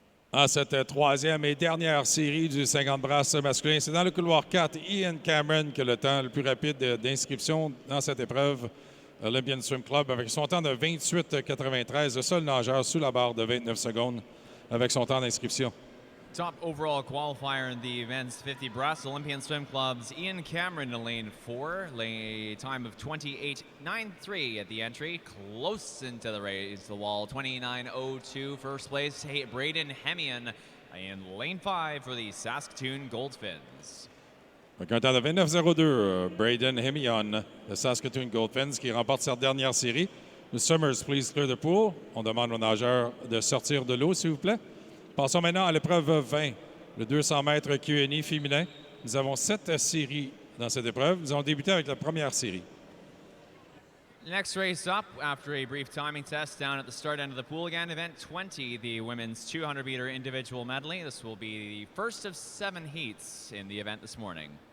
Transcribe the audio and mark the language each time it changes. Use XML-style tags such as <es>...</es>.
<fr>En cette troisième et dernière série du 50 brasses masculin, c'est dans le couloir 4, Ian Cameron qui a le temps le plus rapide d'inscription dans cette épreuve. Olympian Swim Club avec son temps de 28,93, le seul nageur sous la barre de 29 secondes avec son temps d'inscription.</fr> <en>Top overall qualifier in the event's 50 breast Olympian Swim Club's Ian Cameron in lane 4, time of 28.93 at the entry, close into the race, the wall, 29.02. First place, Braden Hemian in lane 5 for the Saskatoon Goldfins.</en> <fr>Avec un temps de 29.02, Braden Hemion de Saskatoon Goldfins qui remporte sa dernière série.</fr> <en>The Summers, please clear the pool.</en> <fr>On demande aux nageurs de sortir de l'eau, s'il vous plaît. Passons maintenant à l'épreuve 20, le 200 mètres Q&E féminin. Nous avons 7 séries dans cette épreuve. Nous allons débuter avec la première série.</fr> <en>Next race up, after a brief timing test down at the start end of the pool again, event 20, the women's 200-meter individual medley. This will be the first of 7 heats in the event this morning.</en>